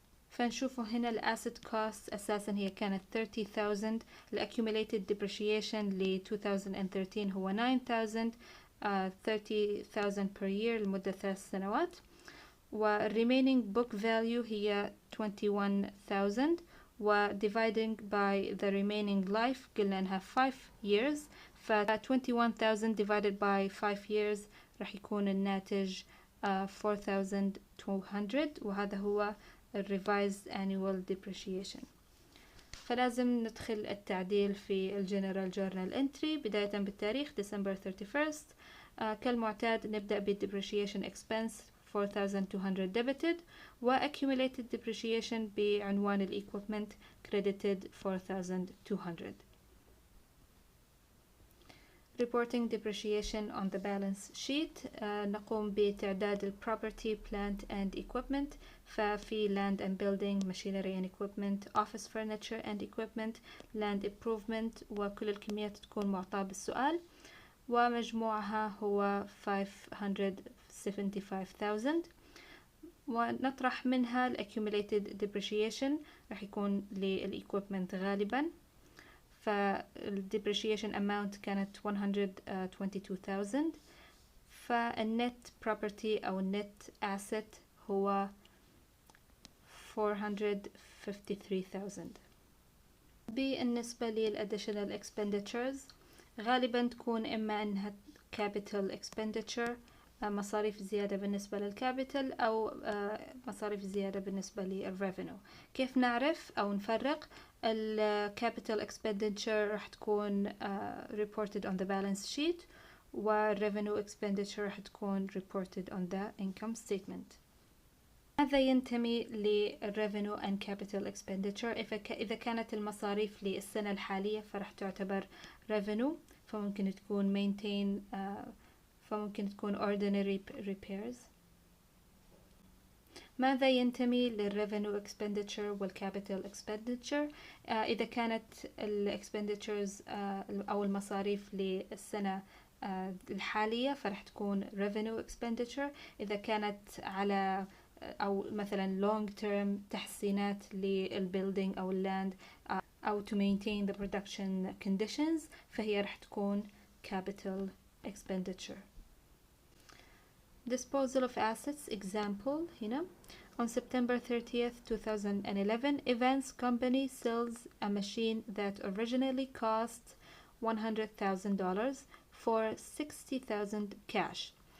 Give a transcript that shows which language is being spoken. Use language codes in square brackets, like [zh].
[ar] فنشوفوا هنا ال asset cost أساسا هي كانت 30,000. ال accumulated depreciation ل 2013 هو 9,000 30,000 per year لمدة 3 سنوات. و remaining book value هي 21,000 و dividing by the remaining life قلنا انها 5 years. ف 21,000 [en] divided by 5 years [ar] راح يكون الناتج 4,200 وهذا هو [en] revised annual depreciation. [ar] فلازم ندخل التعديل في الجنرال جورنال entry بداية بالتاريخ December 31st. كالمعتاد نبدأ بالdepreciation expense 4,200 debited و accumulated depreciation بعنوان ال equipment credited 4,200. [en] Reporting depreciation on the balance sheet. [ar] نقوم بتعداد [en] ال property, plant and equipment. ففي land and building, machinery and equipment, office furniture and equipment, land improvement [ar] وكل الكميات تكون معطاة بالسؤال ومجموعها هو [en] 575,000. [ar] ونطرح منها ال accumulated depreciation راح يكون لل equipment غالبا. فال depreciation amount كانت 122,000. فالnet property أو net asset هو 453,000. بالنسبة لل additional expenditures غالبا تكون إما أنها capital expenditure مصاريف زيادة بالنسبة للكابيتال أو مصاريف زيادة بالنسبة للrevenue. كيف نعرف أو نفرق؟ [en] الكابيتال expenditure راح تكون reported on the balance sheet والrevenue expenditure راح تكون reported on the income statement. [ar] هذا ينتمي للrevenue and capital expenditure. إذا كانت المصاريف للسنة الحالية فراح تعتبر revenue فممكن تكون maintain فممكن تكون ordinary repairs. ماذا ينتمي للrevenue expenditure والcapital expenditure؟ إذا كانت expenditures أو المصاريف للسنة الحالية فرح تكون revenue expenditure. إذا كانت على أو مثلا long term تحسينات للbuilding أو الland أو [en] to maintain the production conditions [ar] فهي رح تكون capital expenditure. [en] Disposal of assets example هنا. On September 30th 2011 Evans Company sells a machine that originally cost $100,000 for $60,000 cash.